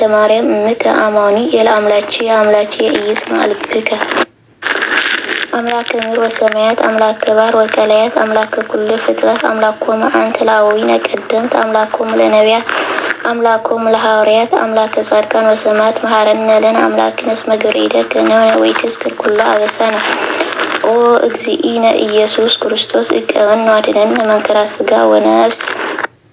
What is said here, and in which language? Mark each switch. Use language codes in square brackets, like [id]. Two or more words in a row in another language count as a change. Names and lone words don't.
[gez] ማርያም እምከ አማኒ የለአምላቺ አምላቺ ኢየሱስ ማልብከ አምላከ ምድር ወሰማያት አምላከ ባሕር ወቀላያት አምላከ ኩሉ ፍጥረት አምላኮሙ አንተ ላዊነ ቀደምት አምላኮሙ ለነቢያት አምላኮሙ ለሐዋርያት አምላከ ጻድቃን ወሰማዕት መሐረነ ለነ አምላክነ እስመ ገሪደከ ነውነ ወይትዝክር ኩሉ አበሳነ ኦ እግዚእነ ኢየሱስ ክርስቶስ እቀበነ ወአድኅነነ መንከራ ሥጋ ወነፍስ